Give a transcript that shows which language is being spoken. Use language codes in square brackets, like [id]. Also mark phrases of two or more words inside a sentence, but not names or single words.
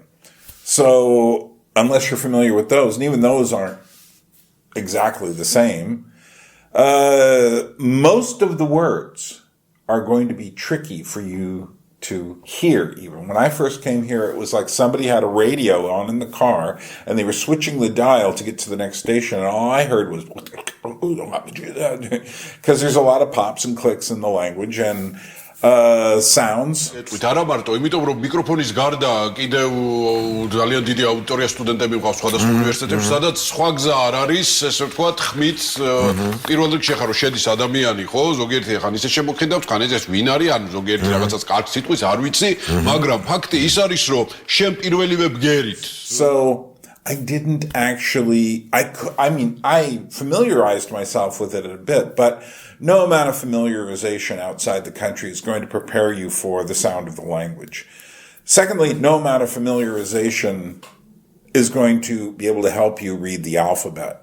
[en] So unless you're familiar with those, and even those aren't exactly the same, most of the words are going to be tricky for you to hear even. When I first came here, it was like somebody had a radio on in the car and they were switching the dial to get to the next station, and all I heard was because there's a lot of pops and clicks in the language and sounds. [ka] არა მარტო, იმიტომ რომ მიკროფონის გარდა კიდევ ძალიან დიდი აუდიტორია სტუდენტები მყავს სხვადასხვა უნივერსიტეტებში, სადაც სხვა გზა არ არის, ესე ვთქვათ, ხმით პირველ რიგში ხარ რომ შედის ადამიანი, ხო? ზოგიერთი ხან ისე შემოხედავს, ხან ეს ვინ არის, ან ზოგიერთი რაღაცას კარგ სიტყვის არ ვიცი, მაგრამ ფაქტი ის არის, რომ შენ პირველივე ბგერით. [en] So I didn't actually, I familiarized myself with it a bit, but no amount of familiarization outside the country is going to prepare you for the sound of the language. Secondly, no amount of familiarization is going to be able to help you read the alphabet.